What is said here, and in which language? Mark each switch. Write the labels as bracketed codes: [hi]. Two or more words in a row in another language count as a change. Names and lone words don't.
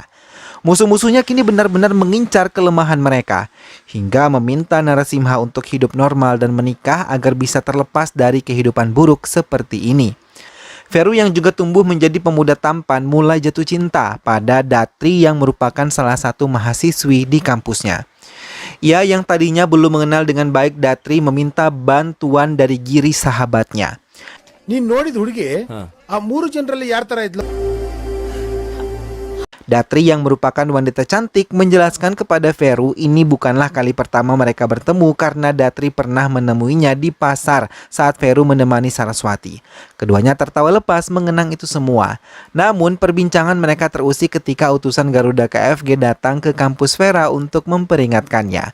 [id] Musuh-musuhnya kini benar-benar mengincar kelemahan mereka, hingga meminta Narasimha untuk hidup normal dan menikah agar bisa terlepas dari kehidupan buruk seperti ini. Vero yang juga tumbuh menjadi pemuda tampan mulai jatuh cinta pada Datri yang merupakan salah satu mahasiswi di kampusnya. Ia yang tadinya belum mengenal dengan baik Datri meminta bantuan dari Giri sahabatnya. [kn] ನೀನ್ ನೋಡಿದ ಹುಡುಗಿ ಆ ಮೂರು ಜನರಲ್ಲಿ ಯಾರ ತರ ಇದ್ಲು? [id] Datri yang merupakan wanita cantik menjelaskan kepada Vero ini bukanlah kali pertama mereka bertemu karena Datri pernah menemuinya di pasar saat Vero menemani Saraswati. Keduanya tertawa lepas mengenang itu semua. Namun perbincangan mereka terusik ketika utusan Garuda KFG datang ke kampus Vera untuk memperingatkannya.